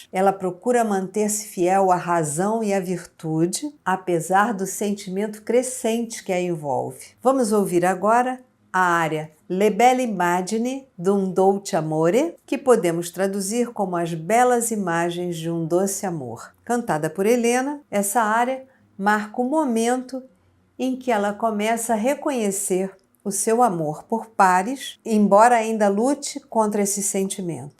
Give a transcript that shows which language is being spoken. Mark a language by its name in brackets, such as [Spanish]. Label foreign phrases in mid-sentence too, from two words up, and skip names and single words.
[Portuguese] Ela procura manter-se fiel à razão e à virtude, apesar do sentimento crescente que a envolve. Vamos ouvir agora a área Le belle immagini d'un dolce amore, que podemos traduzir como as belas imagens de um doce amor. Cantada por Helena, essa área marca o momento em que ela começa a reconhecer o seu amor por Paris, embora ainda lute contra esse sentimento.